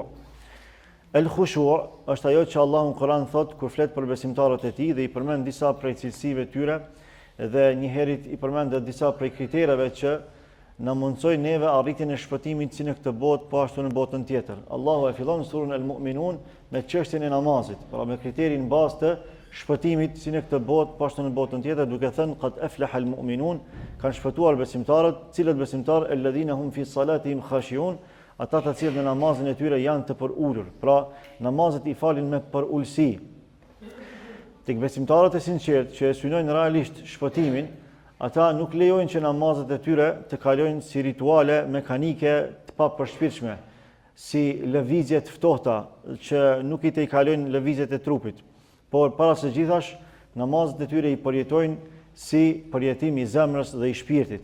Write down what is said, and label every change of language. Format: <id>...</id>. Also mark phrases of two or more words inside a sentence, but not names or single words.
<sq>El-khushu' është ajo që Allahu në Kur'an thot kur flet për besimtarët e tij dhe i përmend disa prej cilësive tyre dhe njëherët i përmend disa prej kritereve që na mundsojnë neve arritjen e shpëtimit si në këtë botë po ashtu në botën tjetër. Allahu e fillon surën El-Mu'minun me çështjen e namazit, pra me kriterin bazë të shpëtimit si në këtë botë po ashtu në botën tjetër, duke thënë</sq> <ar>قد أفلح المؤمنون,</ar> <sq>kanë shpëtuar besimtarët, cilët besimtarë</sq> <ar>الذين هم في صلاتهم خاشعون,</ar> <sq>ata të cilët në namazin e tyre janë të përulur. Pra namazet i falin me përulësi. Tek besimtarët e sinqertë që e synojnë realisht shpëtimin, ata nuk lejojnë që namazet e tyre të kalojnë si rituale mekanike të papërshpirtshme, si lëvizje të ftohta që nuk i kalojnë lëvizjet e trupit, por para së gjithash namazet e tyre i përjetojnë si përjetim i zemrës dhe i shpirtit.</sq>